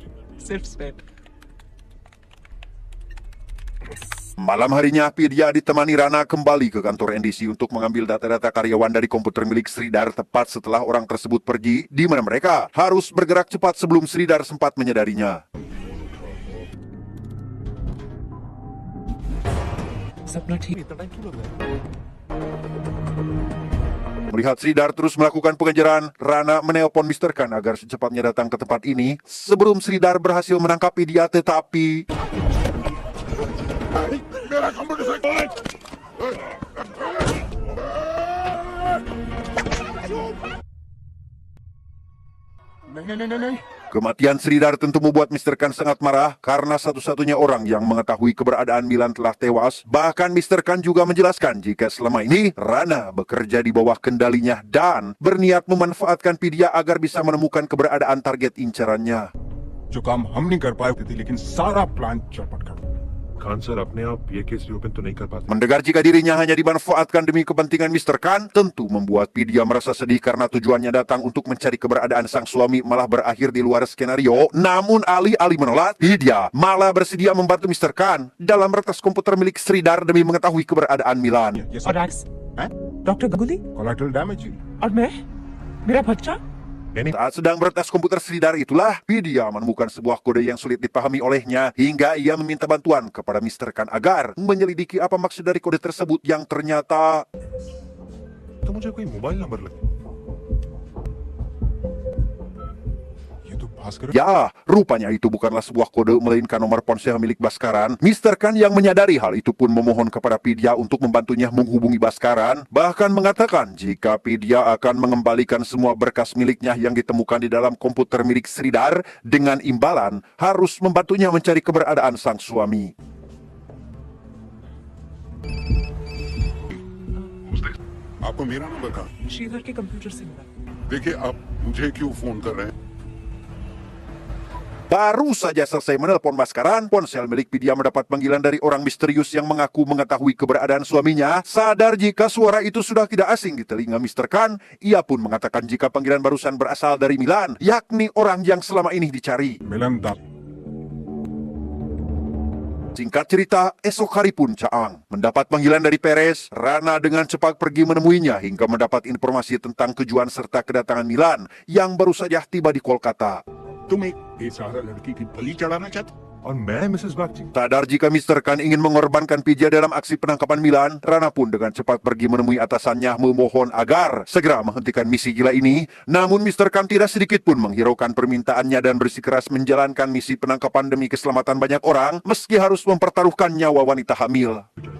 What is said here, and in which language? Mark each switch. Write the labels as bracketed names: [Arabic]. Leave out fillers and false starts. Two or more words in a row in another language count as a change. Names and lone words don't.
[Indonesian] Self sped. Malam harinya, Vidya ditemani Rana kembali ke kantor NDC untuk mengambil data-data karyawan dari komputer milik Sridhar tepat setelah orang tersebut pergi, di mana mereka harus bergerak cepat sebelum Sridhar sempat menyadarinya. [Hindi] सपना ठीक [Indonesian] Melihat Sridhar terus melakukan pengejaran, Rana menelpon Mr. Khan agar secepatnya datang ke tempat ini. Sebelum Sridhar berhasil menangkap Vidya, tetapi kematian Sridhar tentu membuat Mr. Khan sangat marah karena satu-satunya orang yang mengetahui keberadaan Milan telah tewas. Bahkan Mr. Khan juga menjelaskan jika selama ini Rana bekerja di bawah kendalinya dan berniat memanfaatkan Vidya agar bisa menemukan keberadaan target incarannya. [Hindi] जो काम हम नहीं कर पाए थे, लेकिन सारा प्लान चौपट कर दिया। खान सर अपने आप ये [English] case reopen [Hindi] तो नहीं कर पाते। [Indonesian] Mendengar jika dirinya hanya dimanfaatkan demi kepentingan Mr. Khan, tentu membuat Vidya merasa sedih karena tujuannya datang untuk mencari keberadaan sang suami malah berakhir di luar skenario. Namun alih-alih menolak, Vidya malah bersedia membantu Mr. Khan dalam retas komputer milik Sridhar demi mengetahui keberadaan Milan. [Hindi] ये और सब आज डॉक्टर गंगुली [English] collateral damage ही। [Hindi] और मैं मेरा बच्चा [Indonesian] Saat sedang meretas komputer Sridhar itulah, Vidya menemukan sebuah kode yang sulit dipahami olehnya hingga ia meminta bantuan kepada Mr. Khan agar menyelidiki apa maksud dari kode tersebut yang ternyata [Hindi] तो मुझे कोई [English] mobile number [Hindi] लगे। ये तो भास्कर [Indonesian] ya, rupanya itu bukanlah sebuah kode melainkan nomor ponsel milik Bhaskaran. Mr. Khan yang menyadari hal itu pun memohon kepada Vidya untuk membantunya menghubungi Bhaskaran, bahkan mengatakan jika Vidya akan mengembalikan semua berkas miliknya yang ditemukan di dalam komputer milik Sridhar dengan imbalan harus membantunya mencari keberadaan sang suami. [Hindi] आपको मेरा नंबर कहा? श्रीधर के कंप्यूटर से मिला देखिए आप मुझे क्यों फोन कर रहे हैं? [Indonesian] Baru saja selesai menelpon Bhaskaran, ponsel milik Vidya mendapat panggilan dari orang misterius yang mengaku mengetahui keberadaan suaminya. Sadar jika suara itu sudah tidak asing di telinga Mr. Khan, ia pun mengatakan jika panggilan barusan berasal dari Milan, yakni orang yang selama ini dicari. [Hindi] मिलन दा [Indonesian] Singkat cerita, esok hari pun Caang mendapat panggilan dari Perez. Rana dengan cepat pergi menemuinya hingga mendapat informasi tentang tujuan serta kedatangan Milan yang baru saja tiba di Kolkata. [Hindi] तुम एक बेसहारा लड़की की बलि चढ़ाना चाहते? और मैं मिसेस बागची [Indonesian] Sadar jika Mr. Khan ingin mengorbankan Vidya dalam aksi penangkapan Milan, Rana pun dengan cepat pergi menemui atasannya memohon agar segera menghentikan misi gila ini. Namun Mr. Khan tidak sedikit pun menghiraukan permintaannya dan bersikeras menjalankan misi penangkapan demi keselamatan banyak orang, meski harus mempertaruhkan nyawa wanita hamil.